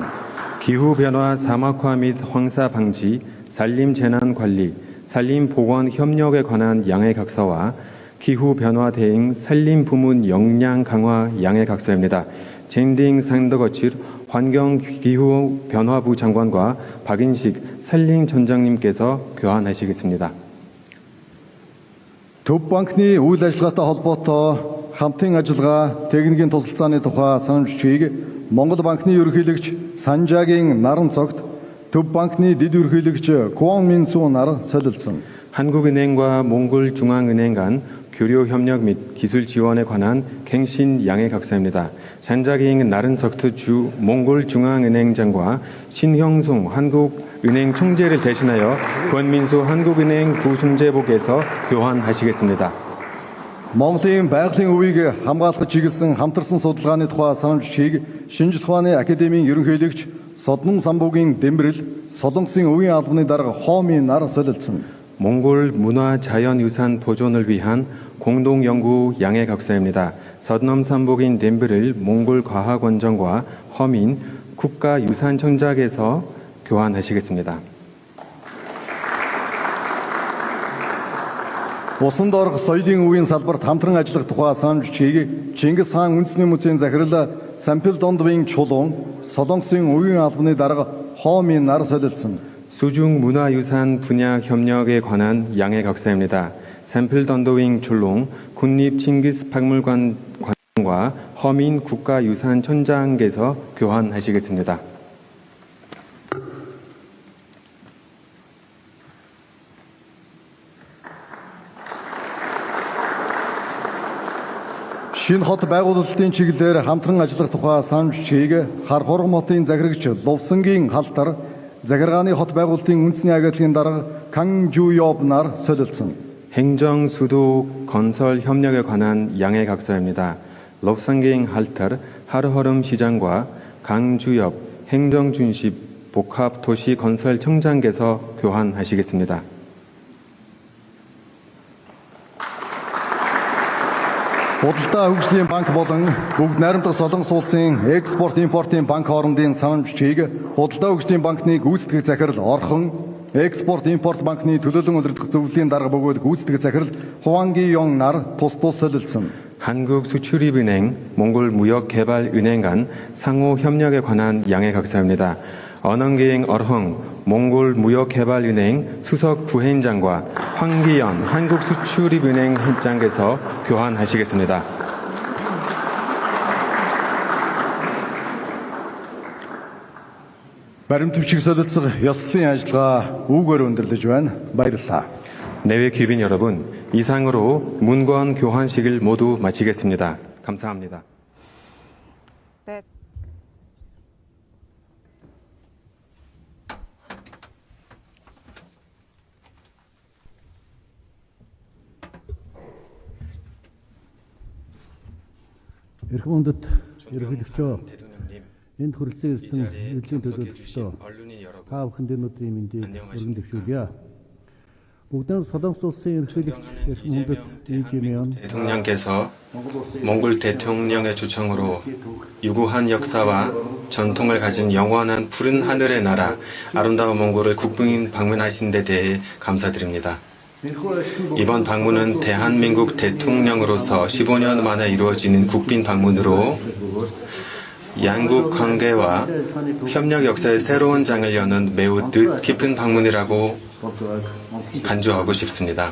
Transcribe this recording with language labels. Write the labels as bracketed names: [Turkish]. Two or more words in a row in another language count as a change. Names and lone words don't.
[Korean] 기후변화 사막화 및 황사 방지, 산림 재난 관리, 산림 보건 협력에 관한 양해 각서와 기후변화 대응 산림 부문 역량 강화 양해 각서입니다. 젠딩 상더거칠 환경기후변화부 장관과 박인식 산림청장님께서 교환하시겠습니다. [Mongolian] Төв банкны үйл ажиллагаатай холбоотой хамтын ажиллагаа техникийн тусалцааны тухай санамж бичгийг Монгол банкны ерөнхийлөгч Санжаагийн наран цогт Төв банкны дэд ерөнхийлөгч Куан Минсунаар солилцсон. [Korean] 한국은행과 몽골중앙은행 간 교류 협력 및 기술 지원에 관한 갱신 양해 각서입니다. 잔자기잉 나른석트 주 몽골중앙은행장과 신형송 한국은행 총재를 대신하여 권민수 한국은행 부총재복에서 교환하시겠습니다. [Mongolian] Монголын байгалийн үеийг хамгаалах чиглэсэн хамтарсан судалгааны тухай санамж бичгийг Шинжлэх ухааны академийн ерөнхийлөгч Соднон самбуугийн Дэмбэрэл, Солонгосын үеийн албаны дарга Хооминаар солилцсон. [Korean] 몽골 문화자연유산 보존을 위한 공동연구 양해 각서입니다. 서넘삼복인 덴브를 몽골과학원정과 허민 국가유산청장에서 교환하시겠습니다. [Mongolian] Усан доорх соёлын үеийн салбарт хамтран ажиллах тухай санамж бичгийг Чингис хаан үндэсний музейн захирал Сампил Дондвын Чулуун, Солонгосын үеийн албаны дарга Хооминаар солилцсон. [Korean] 수중 문화유산 분야 협력에 관한 양해 각서입니다. 샘플 던더윙 줄롱 국립 칭기스 박물관과 허민 국가유산청장께서 교환하시겠습니다. [Mongolian] Шинэ хот байгуулалтын чиглэлээр хамтран ажиллах тухай санамж бичгийг Хар хоргон хотын захирагч Лувсангийн халтар захиргааны хот байгуулалтын үндэсний агентлагийн дарга Кан Жуёбнаар солилцсон. [Korean] 행정 수도 건설 협력에 관한 양해 각서입니다. 럽상갱 할터 하르허름 시장과 강주엽 행정준십 복합도시건설청장께서 교환하시겠습니다. [Mongolian] Худалдаа хөгжлийн банк болон бүгд найрамдах Солонгос улсын экспорт импортын банк хоорондын санамж бичгийг худалдаа хөгжлийн банкны гүйцэтгэх захирал Орхон, экспорт импорт банкны төлөөлөн удирдах зөвлөлийн дарга бөгөөд гүйцэтгэх захирал Хуанги 용 нар тус солилцсон. [Korean] 한국수출입은행, 몽골무역개발은행 간 상호 협력에 관한 양해 각서입니다. 언언기행 얼헝 몽골무역개발은행 수석 부회장과 황기연 한국수출입은행 회장께서 교환하시겠습니다. [Mongolian] Баримт бичиг солилцох ёслолын ажиллагаа үүгээр өндөрлөж байна. Баярлалаа. [Korean] 내외 귀빈 여러분, 이상으로 문건 교환식을 모두 마치겠습니다. 감사합니다. 네. [Mongolian] Эрхэм хүндэт ерөнхийлөгчөө [Korean] 대통령님, [Mongolian] энд хүрэлцэн [Korean] 이 [Mongolian] ирсэн [Korean] 자리에 [Mongolian] элчийн [Korean] 참석해 [Mongolian] төлөөлөгчдөө [Korean] 주신 언론인 여러분, [Mongolian] та бүхэнд өнөөдрийн мэндийг [Korean] 안녕하십니까? [Mongolian] өргөн дэвшүүлье. Бүгдээ Солонгос улсын ерөнхийлөгч эрхэм хүндэт Ижимyon [Korean] 대통령께서 몽골 대통령의 초청으로 유구한 역사와 전통을 가진 영원한 푸른 하늘의 나라 아름다운 몽골을 국빈 방문하신 데 대해 감사드립니다. 이번 방문은 대한민국 대통령으로서 15년 만에 이루어지는 국빈 방문으로 양국 관계와 협력 역사의 새로운 장을 여는 매우 뜻깊은 방문이라고 간주하고 싶습니다.